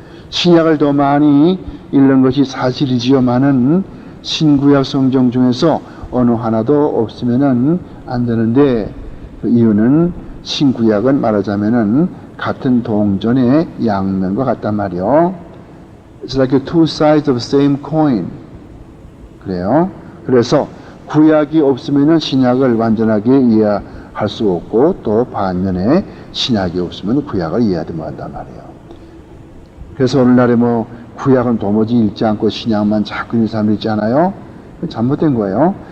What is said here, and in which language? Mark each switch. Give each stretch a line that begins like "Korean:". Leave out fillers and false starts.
Korean: 신약을 더 많이 읽는 것이 사실이지요만은 신구약 성경 중에서 어느 하나도 없으면은 안 되는데, 그 이유는 신구약은 말하자면은 같은 동전의 양면과 같단 말이에요.
English: It's like two sides of the same coin.
Korean: 그래요. 그래서 구약이 없으면은 신약을 완전하게 이해할 수 없고, 또 반면에 신약이 없으면 구약을 이해하지 못한단 말이에요. 그래서 오늘날에 구약은 도무지 읽지 않고 신약만 자꾸 읽는 사람들 있잖아요. 잘못된 거예요.